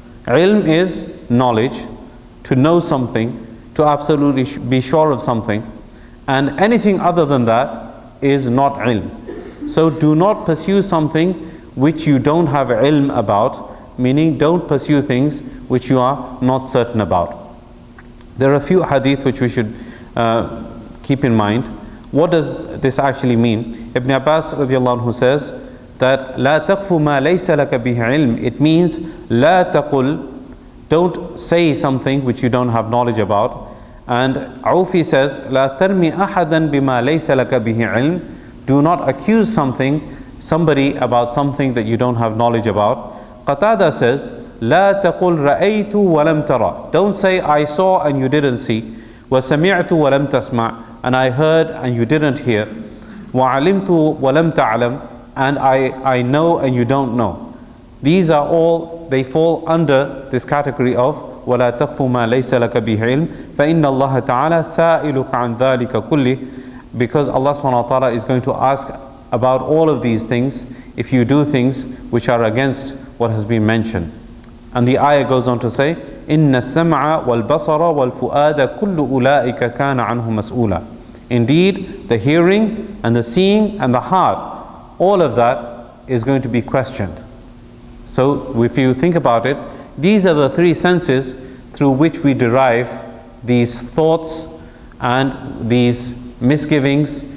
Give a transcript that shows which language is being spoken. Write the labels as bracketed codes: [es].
[en] Ilm is knowledge, to know something, to absolutely be sure of something, and anything other than that is not ilm. So do not pursue something which you don't have ilm about, meaning don't pursue things which you are not certain about. There are a few hadith which we should keep in mind. What does this actually mean? Ibn Abbas radiallahu anhu says that [ar] لا تقف ما ليس لك به علم. [en] It means [ar] لا تقل, [en] don't say something which you don't have knowledge about. And Aufi says [ar] لا ترمي أحدا بما ليس لك به علم. [en] Do not accuse somebody about something that you don't have knowledge about. Qatada says [ar] لا تقل رأيت ولم ترى. [en] Don't say I saw and you didn't see. [ar] وسمعت ولم تسمع. [en] And I heard and you didn't hear. [ar] وعلمت ولم تعلم. [en] And I know and you don't know. These are all, they fall under this category of [ar] وَلَا تَقْفُ مَا لَيْسَ لَكَ بِهِ عِلْمٍ فَإِنَّ اللَّهَ تَعَالَى سَائِلُكَ عَنْ ذَلِكَ كُلِّهِ. [en] Because Allah subhanahu wa ta'ala is going to ask about all of these things if you do things which are against what has been mentioned. And the ayah goes on to say, [ar] إِنَّ السَّمْعَ وَالْبَصَرَ وَالْفُؤَادَ كُلُّ أُولَٰئِكَ كَانَ عَنْهُ مَسْئُولًا. [en] Indeed, the hearing and the seeing and the heart, all of that is going to be questioned. So if you think about it, these are the three senses through which we derive these thoughts and these misgivings.